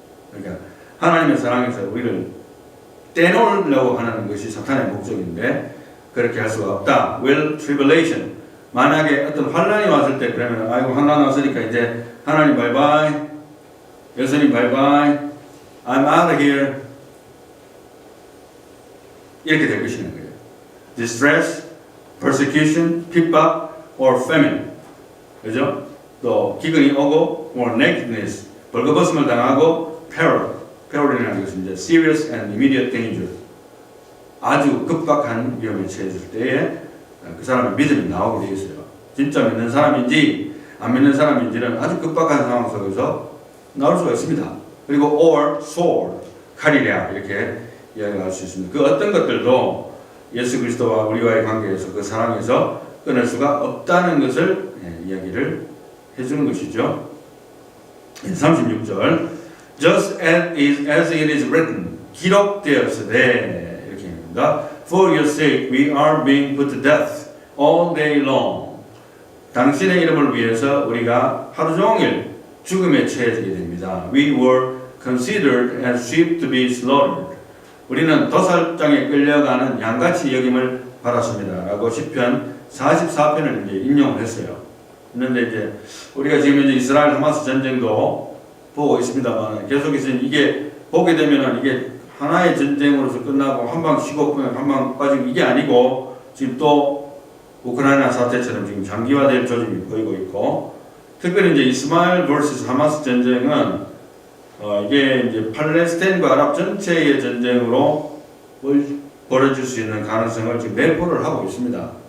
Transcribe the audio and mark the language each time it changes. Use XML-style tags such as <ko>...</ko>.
<ko>그러니까 하나님의 사랑에서 우리를 떼놓으려고 하는 것이 사탄의 목적인데 그렇게 할 수가 없다.</ko> <en>Will tribulation.</en> <ko>만약에 어떤 환란이 왔을 때 그러면 아이고 환란 왔으니까 이제 하나님 바이바이, 예수님 바이바이,</ko> <en>I'm out of here</en> <ko>이렇게 될 것이는 거예요.</ko> <en>Distress, persecution,</en> <ko>핍박,</ko> <en>or famine.</en> <ko>그죠? 또 기근이 오고,</ko> <en>or nakedness,</en> <ko>벌거벗음을 당하고, peril이라는 것은 이제</ko> <en>serious and immediate danger.</en> <ko>아주 급박한 위험에 처했을 때에 그 사람의 믿음이 나오게 되어 있어요. 진짜 믿는 사람인지 안 믿는 사람인지는 아주 급박한 상황 속에서 나올 수가 있습니다. 그리고</ko> <en>or sword,</en> <ko>칼이랴 이렇게 이야기할 수 있습니다. 그 어떤 것들도 예수 그리스도와 우리와의 관계에서 그 사랑에서 끊을 수가 없다는 것을 이야기를 해주는 것이죠.</ko> <en>36절 Just as it is written</en> <ko>기록되었으되 이렇게 합니다.</ko> <en>For your sake we are being put to death all day long.</en> <ko>당신의 이름을 위해서 우리가 하루 종일 죽음에 처해지게 됩니다.</ko> <en>We were considered as sheep to be slaughtered.</en> <ko>우리는 도살장에 끌려가는 양같이 여김을 받았습니다. 라고 시편 44편을 이제 인용을 했어요. 그런데 이제 우리가 지금 이제 이스라엘 하마스 전쟁도 보고 있습니다만 계속해서 이게 보게 되면은 이게 하나의 전쟁으로서 끝나고 한 방 쉬고 한 방 빠지고 이게 아니고 지금 또 우크라이나 사태처럼 지금 장기화될 조짐이 보이고 있고 특별히 이제 이스마엘 vs 하마스 전쟁은 이게 이제 팔레스타인과 아랍 전체의 전쟁으로 벌어질 수 있는 가능성을 지금 내포를 하고 있습니다.</ko>